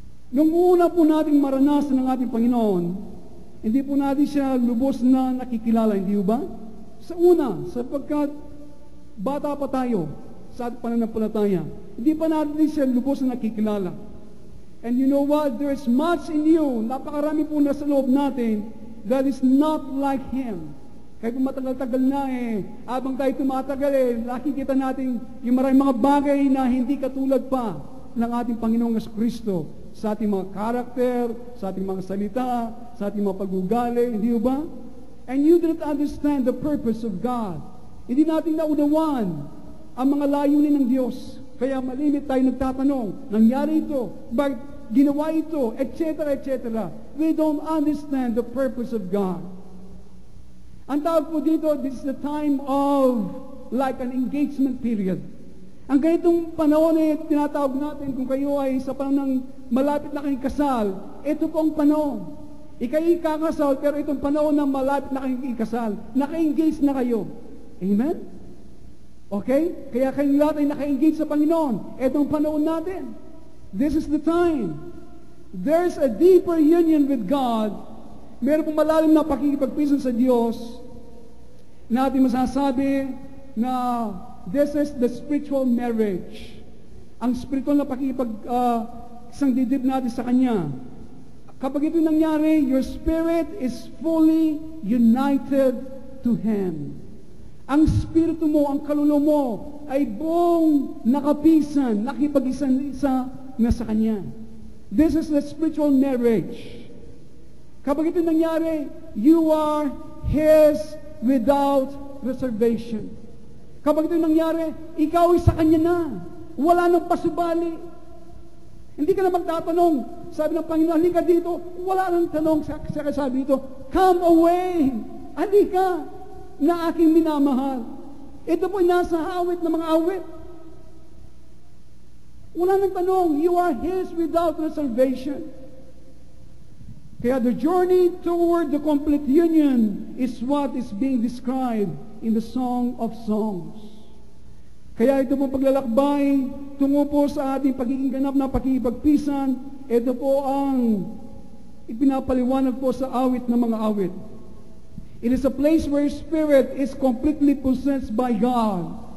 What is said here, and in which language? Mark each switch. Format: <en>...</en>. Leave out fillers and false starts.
<tl>Nung una po nating maranasan ng ating Panginoon, hindi po natin siya lubos na nakikilala, hindi ba? Sa una, sapagkat bata pa tayo sa ating pananampalataya, hindi pa natin siya lubos na nakikilala.</tl> <en>And you know what? There is much in you,</en> <tl>napakarami po na sa loob natin,</tl> <en>that is not like Him.</en> <tl>Kaya kung matagal-tagal na habang tayo tumatagal nakikita natin yung maraming mga bagay na hindi katulad pa ng ating Panginoong Kristo sa ating mga karakter, sa ating mga salita, sa ating mga pag-ugali, hindi ba?</tl> <en>And you do not understand the purpose of God.</en> <tl>Hindi natin naunawan ang mga layunin ng Diyos. Kaya malimit tayo nagtatanong, nangyari ito, bakit ginawa ito, etc., etc.</tl> <en>We don't understand the purpose of God.</en> <tl>Ang tawag po dito,</tl> <en>this is the time of like an engagement period.</en> <tl>Ang ganitong panahon tinatawag natin kung kayo ay sa panahon ng malapit na kayong kasal, ito po ang panahon. Ika'y kakasal, pero itong panahon na malapit na kayong ikasal, naka-engage na kayo. Amen? Okay? Kaya kayong lahat ay naka-engage sa Panginoon. Itong panahon natin.</tl> <en>This is the time. There's a deeper union with God.</en> <tl>Meron pong malalim na pakikipagpisan sa Diyos na ating masasabi na</tl> <en>this is the spiritual marriage.</en> <tl>Ang spiritual na isang didib natin sa Kanya. Kapag ito nangyari,</tl> <en>your spirit is fully united to Him.</en> <tl>Ang spirito mo, ang kaluluwa mo, ay buong nakapisan, nakipag-isa na sa Kanya.</tl> <en>This is the spiritual marriage.</en> <tl>Kapag ito nangyari,</tl> <en>you are His without reservation.</en> <tl>Kapag ito nangyari, ikaw ay sa Kanya na. Wala nang pasubali. Hindi ka na magtatanong. Sabi ng Panginoon, halika dito. Wala nang tanong. Sabi dito,</tl> <en>come away.</en> <tl>Halika na aking minamahal. Ito po nasa awit ng mga awit. Wala nang tanong.</tl> <en>You are His without reservation. Kaya the journey toward the complete union is what is being described in the Song of Songs.</en> <tl>Kaya ito po paglalakbay, tungo po sa ating pagiging ganap na pakikipagpisan, ito po ang ipinapaliwanag po sa awit ng mga awit.</tl> <en>It is a place where spirit is completely possessed by God.</en>